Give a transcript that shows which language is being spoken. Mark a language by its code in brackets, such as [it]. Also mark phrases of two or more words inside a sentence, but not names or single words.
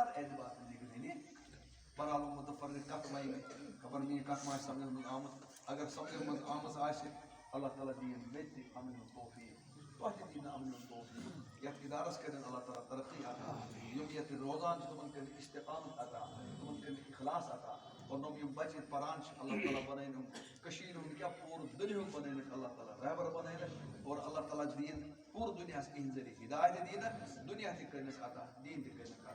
[ks] اعتبار نگرٲنی بہرحال متفرق کتھ وَنہِ مےٚ خبر میٛٲنۍ کتھ ما آسہِ سمجھس منٛز آمٕژ اگر سمجھس منٛز آمٕژ آسہِ اللہ تعالیٰ دِیِن مےٚ تہِ عملہِ ہُنٛد توفیٖق تۄہہِ تہِ دِیِن عملہِ ہُنٛد توفیٖق یتھ ادارس کٔرِن اللہ تعالیٰ ترقی عطا یِم یتھ روزان چھِ تِمن کٔرِن استقامت عطا تِمن کٔرِن اخلاص عطا اور یِم بچہِ ییٚتہِ پران چھِ اللہ تعالیٰ بنٲیِن یِم کٔشیٖرِ ہُنٛد کیٛاہ پوٗرٕ دُنیاہُک بنٲیِنکھ اللہ تعالیٰ رہبر بنٲیِنکھ اور اللہ تعالیٰ دِیِن پوٗرٕ دُنیاہس اِہِنٛدِ ذٔریعہٕ ہدایت تہِ دِیٖنکھ دُنیا تہِ کٔرنَس عطا دیٖن تہِ کٔرِنَس